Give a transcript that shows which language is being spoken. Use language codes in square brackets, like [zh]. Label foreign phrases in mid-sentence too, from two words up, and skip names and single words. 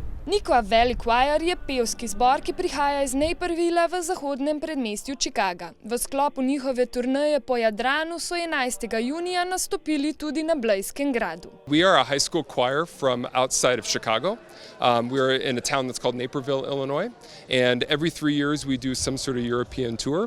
[sl] Neuqua Valley Choir je pevski zbor, ki prihaja iz Napervilla v zahodnem predmestju Chicaga. V sklopu njihove turneje po Jadranu so 11. junija nastopili tudi na Blejskem gradu. [en] We are a high school choir from outside of Chicago. We are in a town that's called Napervilla, Illinois, and every 3 years we do some sort of European tour.